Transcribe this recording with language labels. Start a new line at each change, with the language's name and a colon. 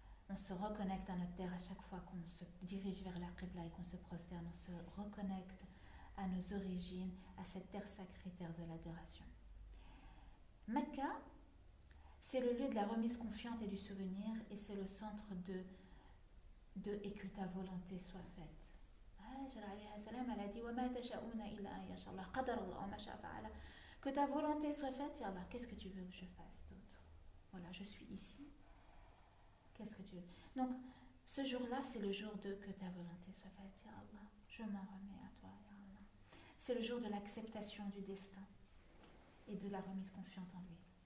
French: On se reconnecte à notre terre à chaque fois qu'on se dirige vers la Qibla et qu'on se prosterne. On se reconnecte à nos origines, à cette terre sacrée, terre de l'adoration. Mecca, c'est le lieu de la remise confiante et du souvenir, et c'est le centre de et que ta volonté soit faite.
Arabic: Hajar alayhi salam,
French: elle a dit
Arabic: وَمَا تَشَاءُونَ إِلَّا أَن يَشَاءَ اللَّهُ قَدَرَ اللَّهُ وَمَا شَاءَ فَعَلَ.
French: Que ta volonté soit faite, ya Allah, qu'est-ce que tu veux que je fasse d'autre? Voilà, je suis ici. Qu'est-ce que tu veux? Donc, ce jour-là, c'est le jour de que ta volonté soit faite, ya Allah. Je m'en remets à toi, ya Allah. C'est le jour de l'acceptation du destin et de la remise confiante en lui.